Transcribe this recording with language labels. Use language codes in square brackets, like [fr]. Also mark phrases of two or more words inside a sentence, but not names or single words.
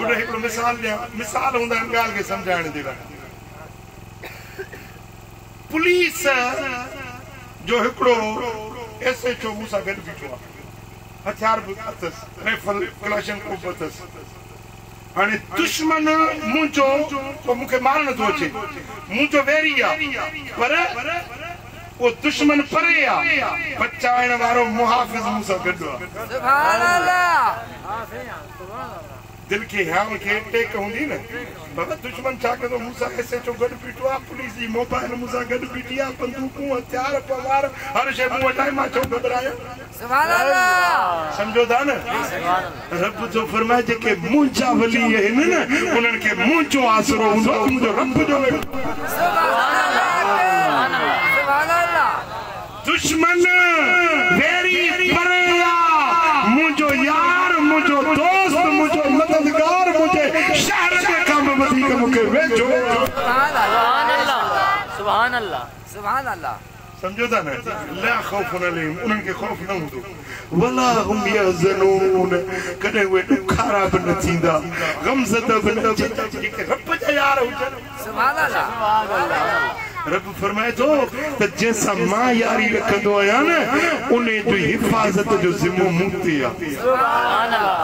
[sd] पुणे हिकिड़ो मिसाल हूंदा आहिनि ॻाल्हि खे सम्झाइण जे लाइ पुलिस जो हिकिड़ो SHO मूं सां गॾु बीठो आहे हथियार बि अथसि राइफल क्लाशनकोफ अथसि हाणे दुश्मन मुंहिंजो मूंखे मारण थो अचे मुंहिंजो वेरी आहे पर वो दुश्मन परे आहे बचाइण वारो मुहाफ़िज़ मूं सां गॾु आहे [ar] سبحان الله [sd] दिल के ह्याम के टेक हुंदी न बाबा दुश्मन छा कंदो मूं सां SHO गॾु बीठो आहे पुलिस जी मोबाइल मूं सां गॾु बीठी आहे बंदूकूं हथियार पवार हर शइ मूं वटि आहे मां छो घबरायां [ar] سبحان الله [sd] सम्झो था न रब जो फरमाए जेके मुंहिंजा वली आहिनि न उन्हनि खे मुंहिंजो आसरो हूंदो मुंहिंजो रब जो [ar] سبحان الله [sd] दुश्मन वेरी परे आहे मुंहिंजो यार मुंहिंजो दोस्त मुंहिंजो मददगार मुंहिंजे शहर जे कम वधीक मूंखे वेझो [ar] سبحان الله سبحان الله سبحان الله [sd] समझो था न [ar] لا خوف عليهم [sd] उन्हनि खे खौफ न हूंदो [ar] ولا هم يحزنون [sd] कॾहिं उहे ॾुखारा बि न थींदा ग़मज़दा बि न थींदा जेके रब जा यार हुजनि [ar] سبحان الله [sd] रब फरमाए थो त जंहिंसां मां यारी रखंदो आहियां न उन जो हिफ़ाज़त जो ज़िम्मो मूं ते आहे [ar] سبحان الله